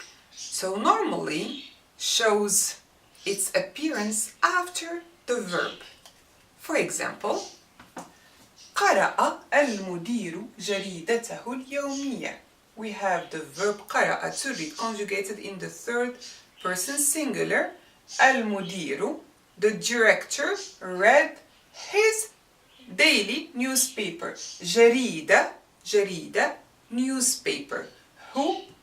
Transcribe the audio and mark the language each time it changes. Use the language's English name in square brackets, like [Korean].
[English] So normally shows its appearance after the verb. For example, [Arabic] قرأ المدير جريدته اليومية. [English] We have the verb قرأ to read conjugated in the third person singular. المدير, the director, read his daily newspaper. جريدة, newspaper. Who?